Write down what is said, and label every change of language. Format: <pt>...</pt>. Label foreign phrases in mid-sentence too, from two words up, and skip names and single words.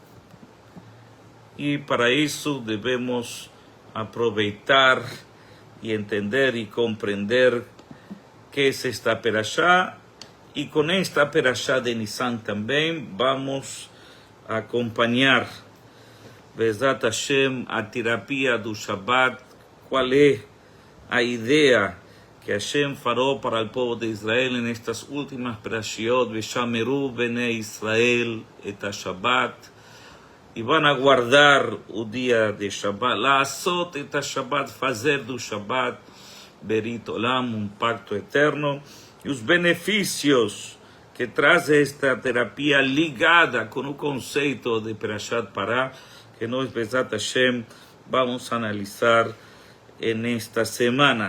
<pt>E para isso devemos aproveitar e entender e compreender que é esta perashá, e com esta perashá de Nissan também vamos acompanhar,</pt> <he>בעזרת השם,</he> <pt>a terapia do Shabbat. Qual é a ideia que Hashem falou para o povo de Israel nestas últimas perashiot?</pt> <he>ושמרו בני ישראל את השבת,</he> <pt>e vão aguardar o dia de Shabbat,</pt> <he>לעשות את השבת,</he> <pt>fazer do Shabbat</pt> <he>ברית עולם,</he> <pt>um pacto eterno, e os benefícios que traz esta terapia ligada com o conceito de</pt> <he>פרשת פרה,</he> <pt>que nós,</pt> <he>בעזרת השם,</he> <pt>vamos analisar nesta semana.</pt>